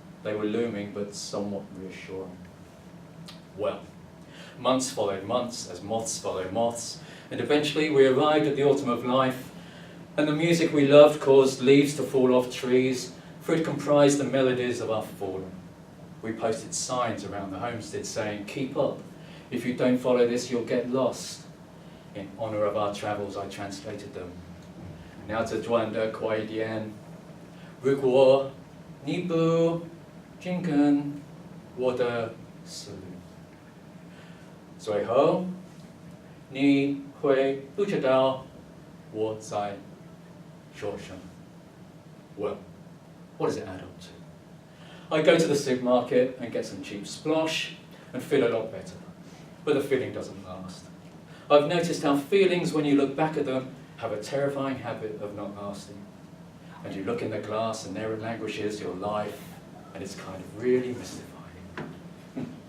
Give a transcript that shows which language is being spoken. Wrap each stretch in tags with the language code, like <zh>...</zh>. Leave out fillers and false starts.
<en>They were looming, but somewhat reassuring. Well, months followed months, as moths follow moths, and eventually we arrived at the autumn of life, and the music we loved caused leaves to fall off trees, for it comprised the melodies of our fallen. We posted signs around the homestead saying, "Keep up. If you don't follow this, you'll get lost." In honour of our travels, I translated them.</en> <zh>鸟子转的快一点，如果你不紧跟我的思虑，最后你会不知道我在说什么。</zh> <en>Well, what does it add up to? I go to the supermarket and get some cheap splosh and feel a lot better. But the feeling doesn't last. I've noticed how feelings, when you look back at them, have a terrifying habit of not lasting. And you look in the glass and there it languishes your life, and it's kind of really mystifying.</en>